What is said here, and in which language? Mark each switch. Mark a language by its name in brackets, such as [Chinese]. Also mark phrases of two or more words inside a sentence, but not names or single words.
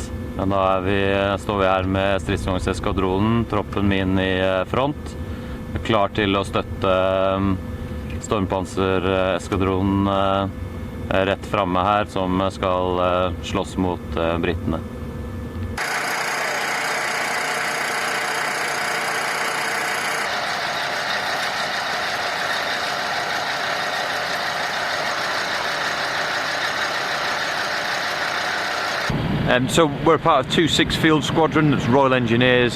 [Norwegian] Da står vi her med stridsvognseskadronen, troppen min i front. Klar til å støtte stormpansereskadronen rett fremme her, som skal slåss mot brittene. [English] So we're part of 2-6 Field Squadron, that's Royal Engineers.